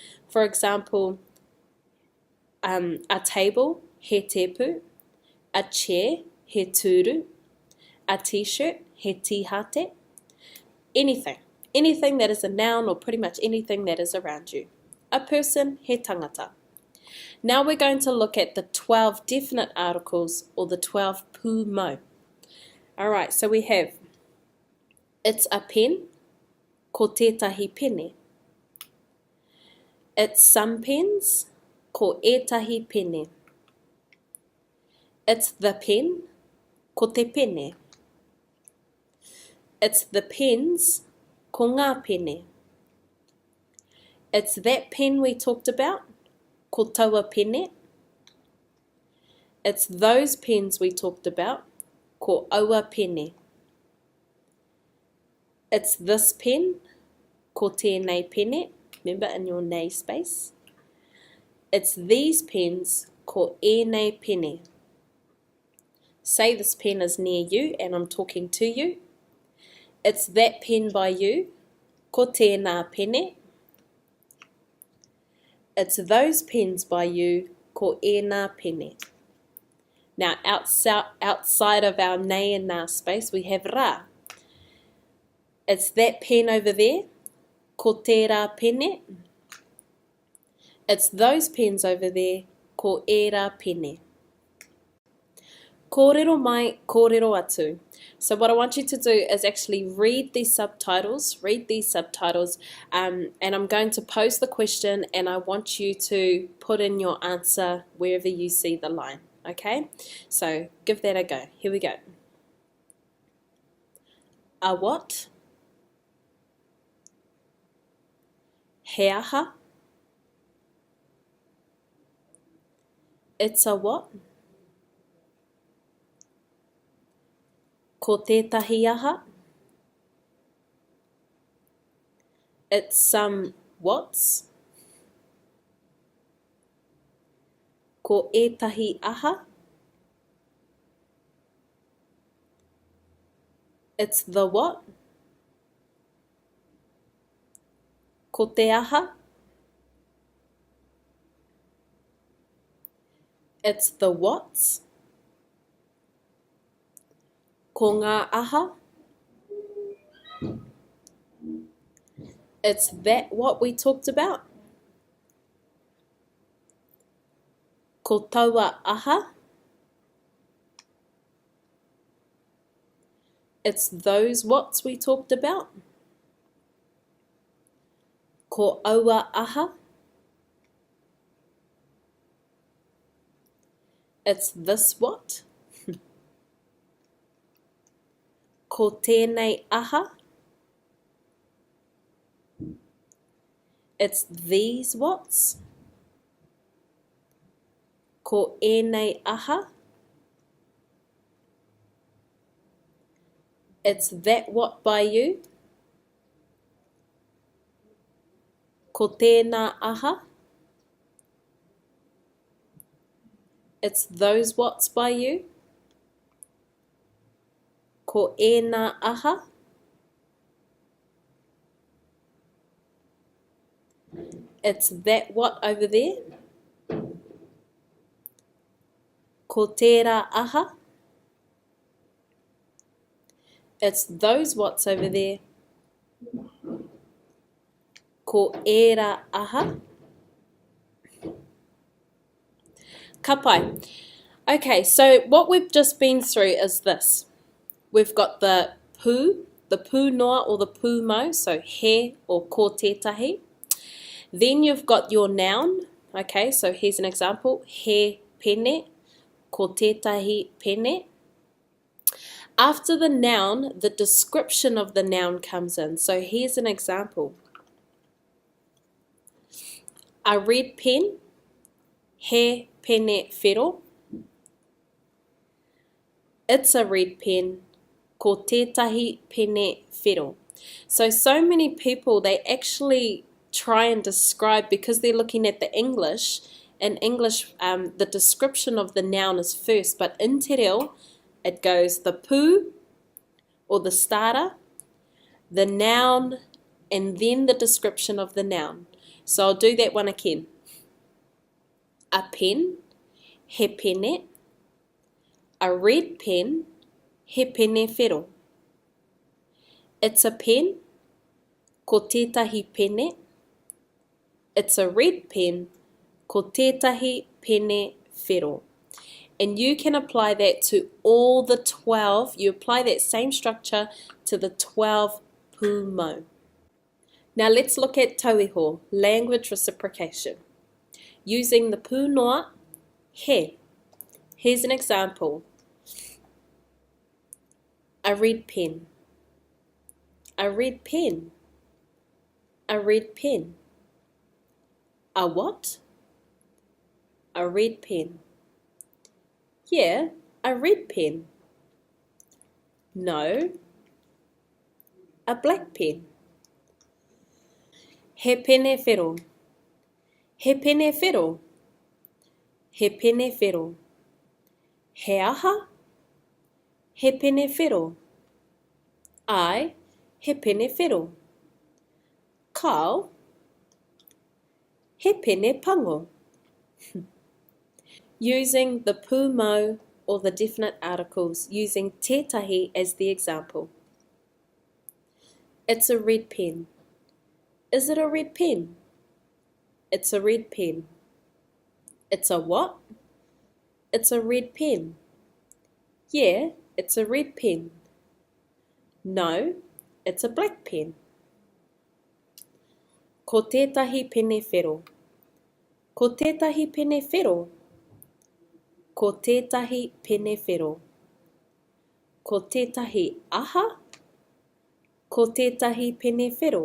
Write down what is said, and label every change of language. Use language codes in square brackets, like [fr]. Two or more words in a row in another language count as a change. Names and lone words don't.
[en] For example, a table, [mi] he tepu, [en] a chair, [mi] he turu, [en] a t-shirt, [mi] he tihate, [en] anything that is a noun or pretty much anything that is around you. A person, [mi] he tangata. [en] Now we're going to look at the 12 definite articles or the 12 pūmo. Alright, so we have, it's a pen, [mi] ko tētahi pene. [en] It's some pens, [mi] ko ētahi pene. [en] It's the pen, [mi] ko te pene. [en] It's the pens, [mi] ko ngā pene. [en] It's that pen we talked about, [mi] ko taua pene. [en] It's those pens we talked about, [mi] ko aua pene. [en] It's this pen, [mi] ko tēnei pene. [en] Remember in your nei space. It's these pens, [mi] ko ēnei pene. [en] Say this pen is near you and I'm talking to you. It's that pen by you, [mi] ko tēnā pene. [en] It's those pens by you, [mi] ko ēnā pene. [en] Now, outside of our nei and nā space, we have rā. It's that pen over there, [mi] ko tērā pene. [en] It's those pens over there, [mi] ko ērā pene. Kōrero mai, kōrero atu. [en] So what I want you to do is actually read these subtitles, and I'm going to pose the question and I want you to put in your answer wherever you see the line, okay? So give that a go. Here we go. A what? [mi] He aha? [en] It's a what? [mi] Ko tētahi aha? [en] It's some what's? [mi] Ko ētahi aha. [en] It's the what? [mi] Ko te aha. [en] It's the what's. [mi] Ko ngā aha. [en] It's that what we talked about. [mi] Ko taua aha. [en] It's those what's we talked about. [mi] Ko aua aha. [en] It's this what. [mi] Ko tēnei aha. [en] It's these what's. [mi] Ko ēnei aha. [en] It's that what by you. [mi] Ko tēnā aha. [en] It's those what's by you. [mi] Ko ēnā aha. [en] It's that what over there. [mi] Ko tērā aha. [en] It's those what's over there. [mi] Ko ērā aha. Ka pai. [en] Okay, so what we've just been through is this. We've got the [mi] pū noa [en] or the [mi] pū mau, so he or ko tētahi. [en] Then you've got your noun. Okay, so here's an example. [mi] He pene, ko tētahi pene. [en] After the noun, the description of the noun comes in. So here's an example. A red pen, [mi] he pene whero. [en] It's a red pen, [mi] ko tētahi pene whero. [en] So many people, they actually try and describe, because they're looking at the English. In English, the description of the noun is first, but in [mi] te reo, [en] it goes the pū, or the starter, the noun, and then the description of the noun. So I'll do that one again. A pen, [mi] he pene. [en] A red pen, [mi] he pene whero. [en] It's a pen, [mi] ko tētahi pene. [en] It's a red pen, [mi] ko tētahi pene whero. [en] And you can apply that to all the 12. You apply that same structure to the 12 [mi] pū mau. [en] Now let's look at tauiho, language reciprocation. Using the [mi] pū noa, [en] he. Here's an example. A red pen. A red pen. A red pen. A what? A red pen. Yeah, a red pen. No, a black pen. [mi] He pene whero. He pene whero. He pene whero. He aha. He pene whero. Ai, he pene whero. Kau, he pene pango. [en] Using the [mi] pū mau [en] or the definite articles, using tētahi as the example. It's a red pen. Is it a red pen? It's a red pen. It's a what? It's a red pen. Yeah, it's a red pen. No, it's a black pen. [mi] Ko tētahi pene whero. Ko tētahi pene whero. Ko tētahi pene whero. Ko tētahi aha. Ko tētahi pene whero.